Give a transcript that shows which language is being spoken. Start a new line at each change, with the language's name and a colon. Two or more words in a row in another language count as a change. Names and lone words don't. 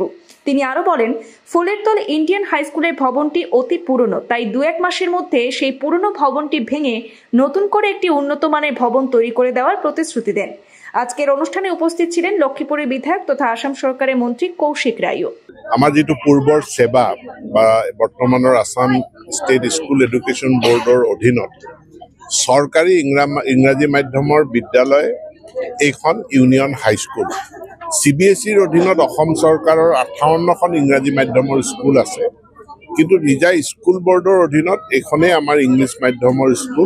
Bangla: তিনি আরো বলেন, ফুলেরতল ইন্ডিয়ান হাই স্কুলের ভবনটি অতি পুরনো, তাই 2-1 মাসের মধ্যে সেই পুরনো ভবনটি ভেঙে নতুন করে একটি উন্নত মানের ভবন তৈরি করে দেওয়ার প্রতিশ্রুতি দেন। আজকের অনুষ্ঠানে উপস্থিত ছিলেন লক্ষ্মীপুরের বিধায়ক তথা আসাম সরকারের মন্ত্রী কৌশিক রায়ও।
Assamese: আমার যেটো পূৰ্বৰ সেৱা বা বৰ্তমানৰ আসাম ষ্টেট স্কুল এডুকেশ্যন বোৰ্ডৰ অধীনত চৰকাৰী ইংৰাজী মাধ্যমৰ বিদ্যালয় এইখন ইউনিয়ন হাই স্কুল। CBSEৰ অধীনত অসম চৰকাৰৰ 58খন ইংৰাজী মাধ্যমৰ স্কুল আছে, কিন্তু নিজা স্কুল বোৰ্ডৰ অধীনত এইখনেই আমাৰ ইংলিছ মাধ্যমৰ স্কুল।